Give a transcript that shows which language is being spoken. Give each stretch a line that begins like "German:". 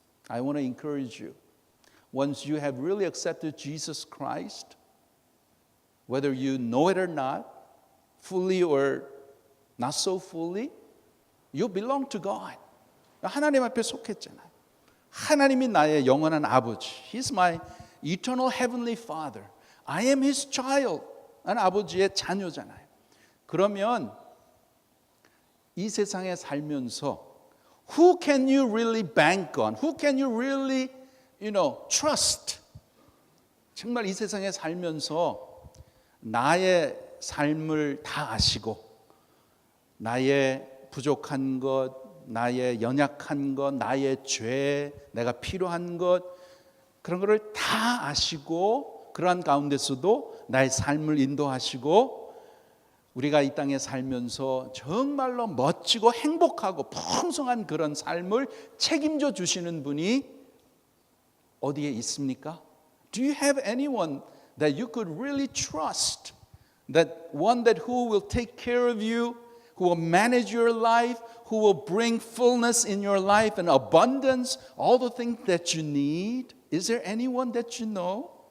English: I want to encourage you. Once you have really accepted Jesus Christ, whether you know it or not, fully or not so fully, you belong to God.
Korean: 하나님 앞에 속했잖아요. 하나님이 나의 영원한 아버지.
English: He's my eternal heavenly Father. I am His child.
Korean: 나는 아버지의 자녀잖아요. 그러면 이 세상에 살면서
English: who can you really bank on? Who can you really, trust?
Korean: 정말 이 세상에 살면서 나의 삶을 다 아시고 나의 부족한 것, 나의 연약한 것, 나의 죄, 내가 필요한 것 그런 거를 다 아시고 그러한 가운데서도 나의 삶을 인도하시고 우리가 이 땅에 살면서 정말로 멋지고 행복하고 풍성한 그런 삶을 책임져 주시는 분이 어디에 있습니까?
English: Do you have anyone that you could really trust? That one that who will take care of you, who will manage your life, who will bring fullness in your life and abundance, all the things that you need? Is there anyone that you know?